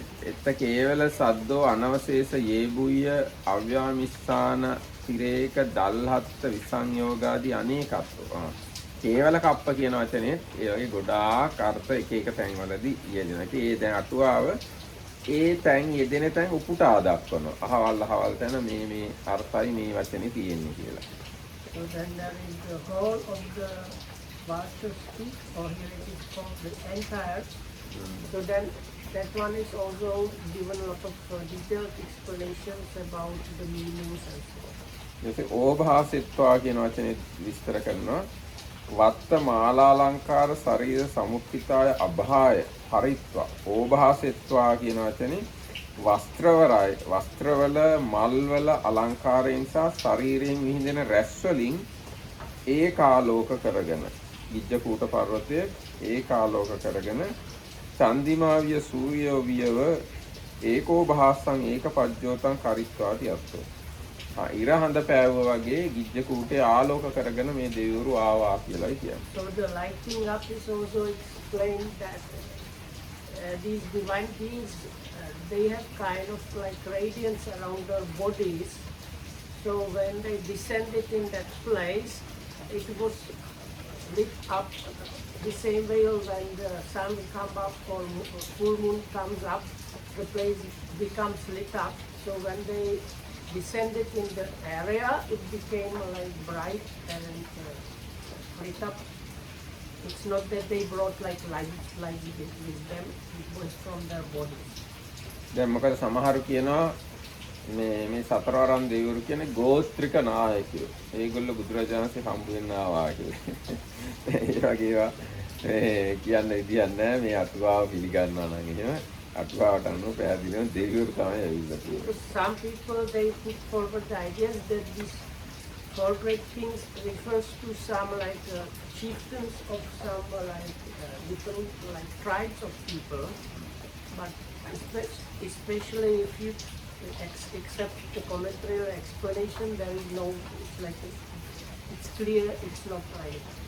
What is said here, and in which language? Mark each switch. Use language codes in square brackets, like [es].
[pi] එත්ත කේවල සද්දෝ අනවශේෂ යේබුය අව්‍යාමිස්සාන තිරේක දල්හත්ත විසංයෝගාදී අනේකත්ව. [si] කේවල කප්ප කියන වචනේ ඒ වගේ ගොඩාක් අර්ථ එක එක තැන්වලදී යෙදෙනවා. ඒ දැන් අටුවාව ඒ තැන් යෙදෙන තැන් උපුටා දක්වනවා. අහවල් තැන මේ අර්ථයි මේ වචනේ තියෙන්නේ කියලා. [en] So then there is the whole of the Vastu speak, or here it is called the entire. So then that one is also given a lot of detailed explanations about the meanings and so on. [si] ඊට ඕභාසිත්වා කියන වචනේ විස්තර කරනවා. [pi] වත්ත මාලාලංකාර ශරීර සමුක්ඛිතාය අභාය හරිත්වා. [si] ඕභාසිත්වා කියන වචනේ වස්ත්‍රවල මල්වල අලංකාරයෙන් සහ ශරීරයෙන් විහිදෙන රැස් වලින් ඒකාලෝක කරගෙන ගිජ්ජකූට පර්වතයේ ඒකාලෝක කරගෙන [pi] චන්දිමාවිය සූර්යෝ වියව ඒකෝ භාසං ඒකපජ්ජෝතං කරිත්වාති අත්තෝ. [si] ඉර හඳ පෑවුවා වගේ ගිජ්ජකූටේ ආලෝක කරගෙන මේ දෙවිවරු ආවා කියලායි කියන්නේ. [en] So the lighting up is also explained that these divine beings they have kind of like radiance around their bodies. So when they descended in that place, it was lit up the same way when the sun comes up or full moon comes up. the place becomes lit up. So when they descended in the area, it became like bright and lit up. It's not that they brought like lights with them, it was from their bodies. [si] දැන් මොකද සමහරු කියනවා මේ සතරවරම් දෙවිවරු කියන්නේ ගෝත්‍රික නායකයෝ. ඒගොල්ලෝ බුදුරජාණන්සේ හම්බ වෙන්න ආවා කියලා. ඒ වගේ ඒවා කියන්න විදියක් නැහැ. මේ අටුවාව පිළිගන්නවා නම් එහෙම අටුවාවට අනුව පැහැදිලිව දෙවිවරු තමයි ඇවිල්ලා තියෙන්නේ. [en] Some people they put forward the ideas that these four great kings refers to some like chieftains of some different like tribes of people, but especially if you accept the commentary or explanation, there is no, it's like it's clear, it's not right.